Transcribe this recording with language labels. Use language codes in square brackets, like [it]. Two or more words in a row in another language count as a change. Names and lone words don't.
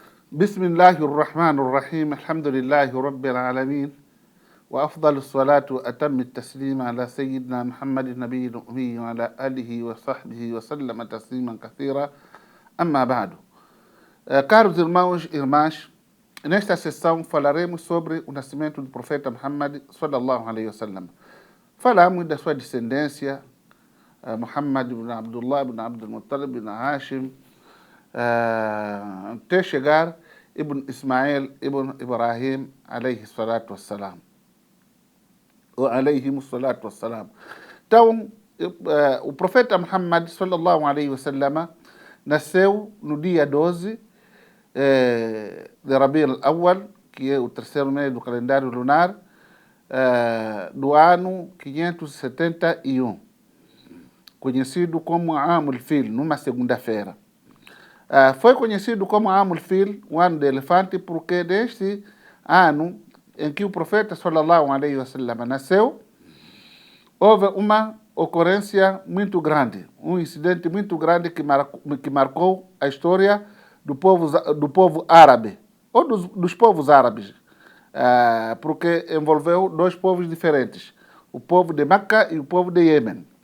[ar] بسم الله الرحمن الرحيم الحمد لله رب العالمين وأفضل الصلاة وأتم التسليم على سيدنا محمد النبي الأمي وعلى آله وصحبه وسلم تسليما كثيرا. أما بعد. [pt] Caros irmãos e irmãs, nesta sessão falaremos sobre o nascimento do profeta Muhammad [ar] صلى الله عليه وسلم. [pt] Falamos da sua descendência, Muhammad ibn Abdullah ibn Abdul Muttalib ibn Hashim, até chegar Ibn Ismail ibn Ibrahim [ar] عليه الصلاة والسلام. Ou عليه الصلاة والسلام. [pt] Então, o profeta Muhammad [ar] صلى الله عليه وسلم [pt] nasceu no dia 12 de Rabi al-Awwal, que é o terceiro mês do calendário lunar, do ano 571, conhecido como Amul Fil, numa segunda-feira. Foi conhecido como Amul Fil, o ano do elefante, porque neste ano em que o profeta [ar] صلى الله عليه وسلم [pt] nasceu, houve uma ocorrência muito grande, um incidente muito grande que marcou a história do povo árabe, ou dos povos árabes, porque envolveu dois povos diferentes, o povo de Meca e o povo de Iêmen.